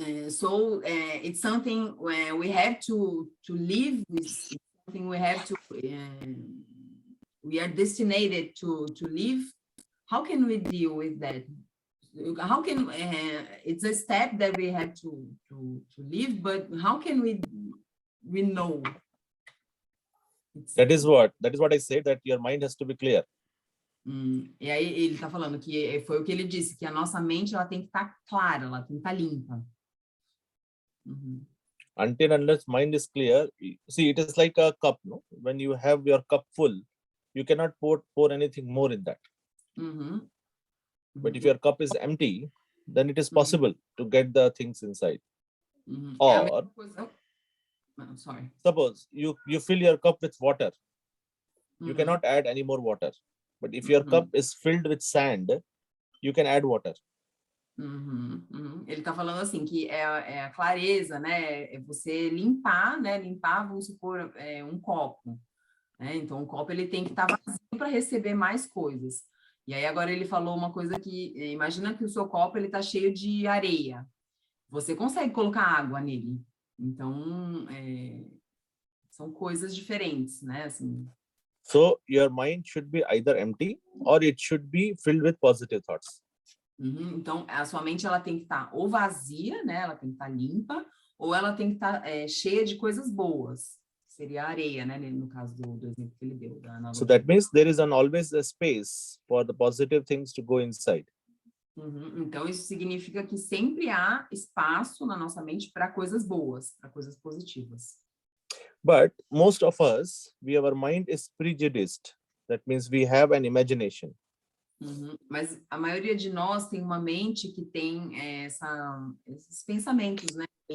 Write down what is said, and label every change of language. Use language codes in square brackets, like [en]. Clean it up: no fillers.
[en] So it's something where we have to live with, something we have to, we are destined to live. How can we deal with that? How can, it's a step that we have to live, but how can we know? That is what I said, that your mind has to be clear. [pt] E aí ele está falando que foi o que ele disse, que a nossa mente ela tem que estar clara, ela tem que estar limpa. [en] Until unless mind is clear, see, it is like a cup, no? When you have your cup full, you cannot pour anything more in that. But if your cup is empty, then it is possible to get the things inside. Or sorry. Suppose you fill your cup with water, you cannot add any more water. But if your cup is filled with sand, you can add water. [pt] Ele está falando assim, que é a clareza, né? É você limpar, né? Limpar, vamos supor, um copo. Né? Então, o copo ele tem que estar vazio para receber mais coisas. E aí, agora ele falou uma coisa que, imagina que o seu copo ele está cheio de areia. Você consegue colocar água nele. Então, são coisas diferentes, né? Assim. [en] So, your mind should be either empty or it should be filled with positive thoughts. [pt] Então, a sua mente ela tem que estar ou vazia, né? Ela tem que estar limpa, ou ela tem que estar cheia de coisas boas. Seria a areia, né? No caso do exemplo que ele deu. [en] So that means there is always a space for the positive things to go inside. [pt] Então, isso significa que sempre há espaço na nossa mente para coisas boas, para coisas positivas. [en] But most of us, our mind is prejudiced. That means we have an imagination. [pt] Mas a maioria de nós tem uma mente que tem esses pensamentos, né?